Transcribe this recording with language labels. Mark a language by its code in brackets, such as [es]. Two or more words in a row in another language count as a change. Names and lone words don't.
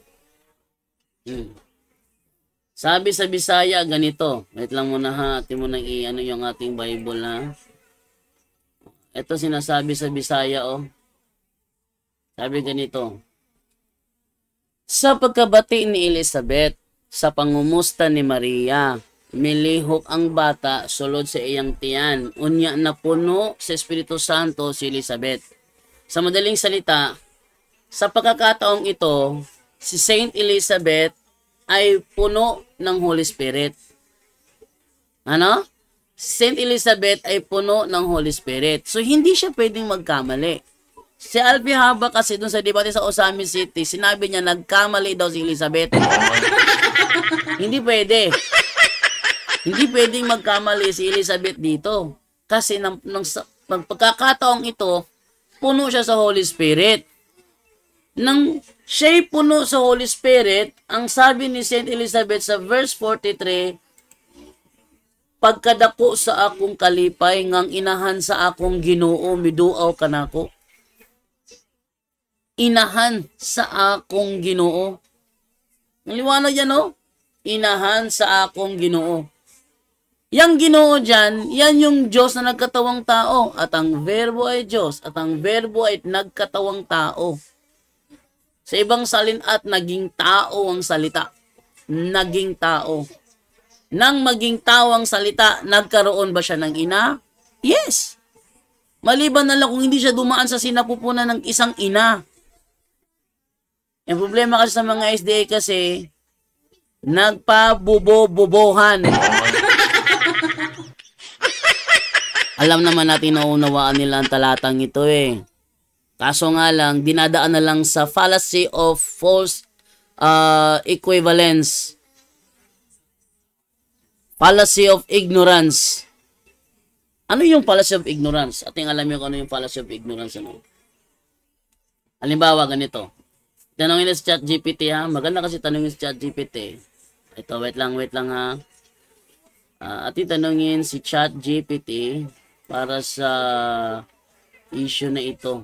[tl] Sabi sa Bisaya ganito. Wait lang muna ha, atin mo nang yung ating Bible ha. Ito sinasabi sa Bisaya Sabi ganito. [ceb] Sa pagkabati ni Elizabeth, sa pangumusta ni Maria, milihok ang bata sulod sa iyang tiyan. Unya na puno sa Espiritu Santo si Elizabeth. [tl] Sa madaling salita, sa pagkakataong ito, si Saint Elizabeth ay puno ng [en] Holy Spirit. [tl] Saint Elizabeth ay puno ng [en] Holy Spirit. [tl] So, hindi siya pwedeng magkamali. Si Alfie Haba kasi dun sa debate sa Osamin City, sinabi niya nagkamali daw si Elizabeth. Hindi pwede. Hindi pwedeng magkamali si Elizabeth dito. Kasi ng pagkakataong ito, puno siya sa [en] Holy Spirit. [tl] Nang siya'y puno sa [en] Holy Spirit, [tl] ang sabi ni Saint Elizabeth sa verse 43, [ceb] pagkadako sa akong kalipay, ngang inahan sa akong Ginoo, miduaw kanako. Inahan sa akong Ginoo. [tl] Ang liwanag yan, [ceb] inahan sa akong Ginoo. [tl] Yang Ginoo dyan, yan yung Diyos na nagkatawang tao. At ang verbo ay Diyos. At ang verbo ay nagkatawang tao. Sa ibang salinat, naging tao ang salita. Naging tao. nang maging tawang salita, nagkaroon ba siya ng ina? Yes. Maliban na lang kung hindi siya dumaan sa sinapupunan ng isang ina. Ang problema kasi sa mga SDA kasi, nagpabubo-bubohan. Alam naman natin na unawaan nila ang talatang ito eh. Kaso nga lang, dinadaan na lang sa [en] fallacy of false equivalence. Fallacy of ignorance. [tl] Ano yung [en] fallacy of ignorance? [tl] Ating alam yung ano yung [en] fallacy of ignorance. [tl] Ano? Halimbawa, ganito. Tanongin na sa ChatGPT ha. Maganda kasi tanongin sa ChatGPT. Ito, wait lang ha. Ating tanongin si ChatGPT para sa issue na ito.